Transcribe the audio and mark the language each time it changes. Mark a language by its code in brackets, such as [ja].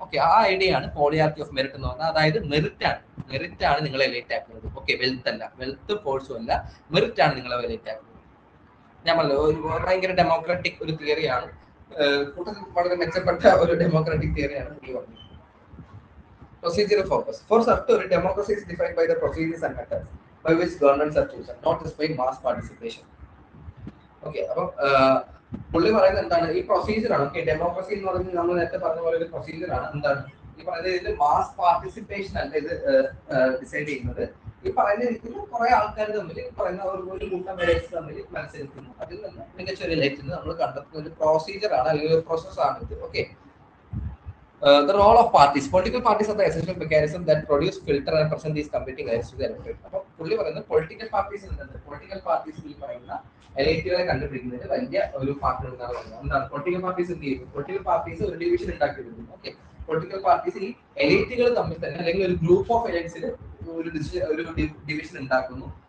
[ml] Okay, ആ idea ആണ് പോളിയാർക്കി of merit എന്ന് പറഞ്ഞാൽ. അതായത് മെറിറ്റ് ആണ് നിങ്ങളെ എലൈറ്റ് ആക്കുന്നത്. ഓക്കെ, വെൽത്ത് അല്ല, വെൽത്ത് ഫോഴ്സും അല്ല, മെറിറ്റ് ആണ് നിങ്ങളെ എലൈറ്റ് ആക്കുന്നത്. ഞാൻ പറഞ്ഞു ഒരു ഭയങ്കര ഡെമോക്രാറ്റിക് ഒരു തിയറിയാണ്, വളരെ മെച്ചപ്പെട്ട ഒരു ഡെമോക്രാറ്റിക് തിയറിയാണ് ഈ പറഞ്ഞത്. [en] Procedural focus. For Sartori, democracy is defined by the procedures and methods by which governments are chosen, not just by mass participation. [ml] Okay, അപ്പം പുള്ളി പറയുന്നത് എന്താണ്, ഈ പ്രൊസീജിയർ ആണ്. ഓക്കെ, ഡെമോക്രസി എന്ന് പറയുന്നത് നമ്മൾ നേരത്തെ പറഞ്ഞ പോലെ ഒരു പ്രൊസീജിയർ ആണ്. എന്താണ് ഈ പറയുന്നത്, ഇതിൽ മാസ് പാർട്ടിസിപ്പേഷൻ അല്ല ഇത് ഡിസൈഡ് ചെയ്യുന്നത്. ഈ പറയുന്ന രീതിയിൽ കുറെ ആൾക്കാർ തമ്മിൽ പറയുന്ന ഒരു കൂട്ടം എലൈറ്റ്സ് തമ്മിൽ മത്സരിക്കുന്നു. അതിൽ നിന്ന് മികച്ച ഒരു എലൈറ്റിന് നമ്മൾ കണ്ടെത്തുന്ന ഒരു പ്രൊസീജിയർ ആണ്, അല്ലെങ്കിൽ ഒരു പ്രോസസ് ആണ് ഇത്. [en] Okay, the role of parties. Political parties are the essential mechanism that produce, filter and present these competing ideas to the electorate. [ml] അപ്പോൾ പുള്ളി പറയുന്നത് പൊളിറ്റിക്കൽ പാർട്ടീസ് ഉണ്ട്. പൊളിറ്റിക്കൽ പാർട്ടീസ് ഈ പറയുന്ന എലൈറ്റുകളെ കണ്ടുപിടിക്കുന്നതിന് വലിയ ഒരു പാർട്ടി എന്നാണ് പറയുന്നത്. എന്താണ് പൊളിറ്റിക്കൽ പാർട്ടീസ് എന്ത് ചെയ്യും? പൊളിറ്റിക്കൽ പാർട്ടീസ് ഒരു ഡിവിഷൻ ഉണ്ടാക്കിയിരുന്നു. ഓക്കെ, പൊളിറ്റിക്കൽ പാർട്ടീസ് ഈ എലൈറ്റുകൾ തമ്മിൽ തന്നെ അല്ലെങ്കിൽ ഒരു ഗ്രൂപ്പ് ഓഫ് എലൈറ്റ്സിൽ ഒരു ഡിവിഷൻ ഉണ്ടാക്കുന്നു.